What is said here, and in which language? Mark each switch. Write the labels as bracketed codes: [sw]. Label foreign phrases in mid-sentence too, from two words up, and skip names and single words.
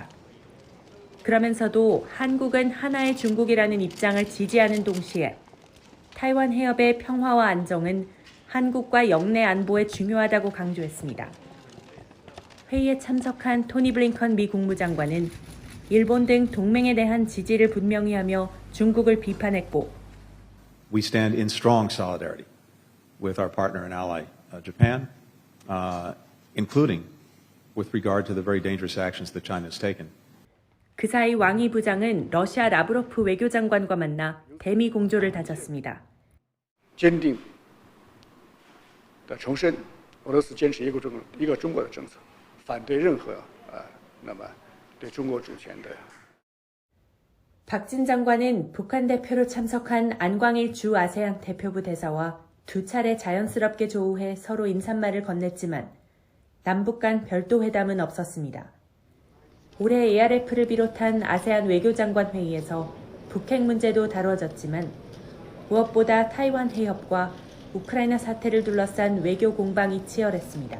[ko] 그러면서도 한국은 하나의 중국이라는 입장을 지지하는 동시에 타이완 해협의 평화와 안정은 한국과 영내 안보에 중요하다고 강조했습니다. 회의에 참석한 토니 블링컨 미 국무장관은 일본 등 동맹에 대한 지지를 분명히 하며 중국을 비판했고 [en] We stand in strong solidarity with our partner and ally, Japan, including with regard to the very dangerous actions that China has taken. [ko] 그 사이 왕이 부장은 러시아 라브로프 외교장관과 만나 대미 공조를 다졌습니다. [zh] 坚定地重申俄罗斯坚持一个中国的政策，反对任何那么对中国主权的。 [ko] 박진 장관은 북한 대표로 참석한 안광일 주 아세안 대표부 대사와 두 차례 자연스럽게 조우해 서로 인사말을 건넸지만 남북 간 별도 회담은 없었습니다. 올해 ARF를 비롯한 아세안 외교장관 회의에서 북핵 문제도 다뤄졌지만 무엇보다 타이완 해협과 우크라이나 사태를 둘러싼 외교 공방이 치열했습니다.